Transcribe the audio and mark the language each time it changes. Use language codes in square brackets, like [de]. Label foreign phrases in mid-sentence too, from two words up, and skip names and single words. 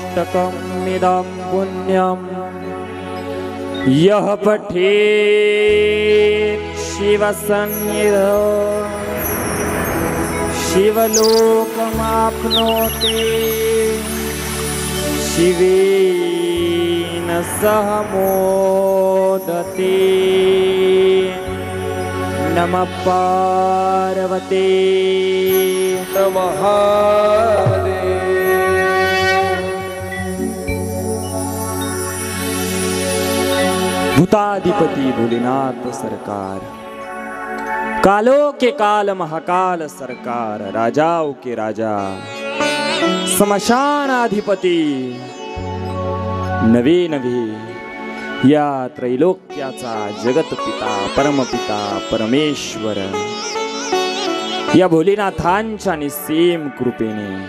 [sa] एकमिदं पुण्यं यः पठेत् शिवसन्निधौ शिवलोकमाप्नोति शिवेन सह मोदते। नमः पार्वते नमः। [hi] भूताधिपति भोलेनाथ सरकार, कालों के काल महाकाल सरकार, राजाओं के राजा स्मशानाधिपती, [mr] नवे नवे या त्रैलोक्याचा जगतपिता परमपिता परमेश्वर या भोलेनाथांच्या निस्सीम कृपेने